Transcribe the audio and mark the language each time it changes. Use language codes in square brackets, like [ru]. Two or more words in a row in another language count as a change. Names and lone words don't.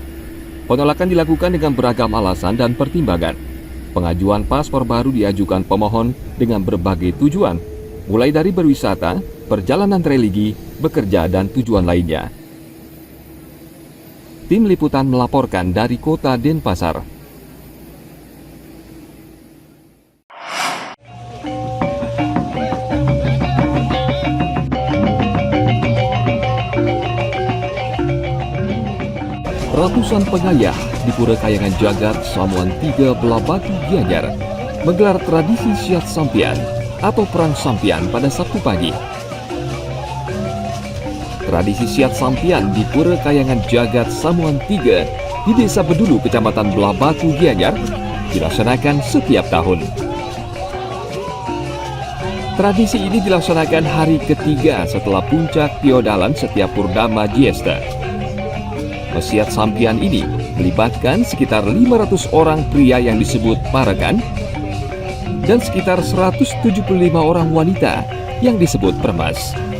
[id] Penolakan dilakukan dengan beragam alasan dan pertimbangan. Pengajuan paspor baru diajukan pemohon dengan berbagai tujuan, mulai dari berwisata, perjalanan religi, bekerja, dan tujuan lainnya. Tim Liputan melaporkan dari Kota Denpasar. Ratusan pengayah di Pura Kayangan Jagat, Samuan 3, Belabatu, Gianyar menggelar tradisi Siat Sampian atau Perang Sampian pada Sabtu pagi. Tradisi Siat Sampian di Pura Kayangan Jagat, Samuan 3 di Desa Bedulu, Kecamatan Belabatu, Gianyar dilaksanakan setiap tahun. Tradisi ini dilaksanakan hari ketiga setelah puncak Tiodalan setiap Purnama Jiesta. Siat Sampian ini melibatkan sekitar 500 orang pria yang disebut parekan dan sekitar 175 orang wanita yang disebut permas.